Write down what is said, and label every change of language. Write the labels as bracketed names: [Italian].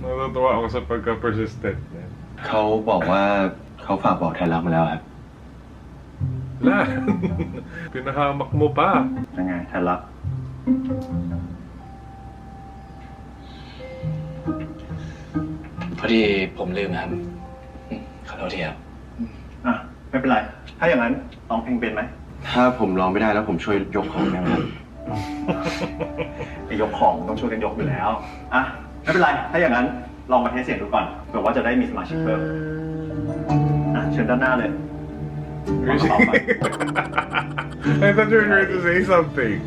[Filipino] Natutuwa ako sa pagka-persistent niya. [Thai] เขาบอกว่าเขาฝากบอกแทนรักมาแล้วครับ [Filipino] La! Pinahamak mo pa. [Thai] ยังไงแทนรัก พอดีผมลืมครับขอโทษทีครับ อ่ะ ไม่เป็นไร ถ้าอย่างนั้นร้องเพลงเป็นไหม ถ้าผมร้องไม่ได้แล้วผมช่วยยกของได้ไหมครับ ไอ้ยกของต้องช่วยกันยกอยู่แล้ว อ่ะ ไม่เป็นไร ถ้าอย่างนั้นลองมาเทสเสียงดูก่อน เผื่อว่าจะได้มีสมาชิกเพิ่ม อ่ะ เชิญด้านหน้าเลย [English] I thought you were going to say something.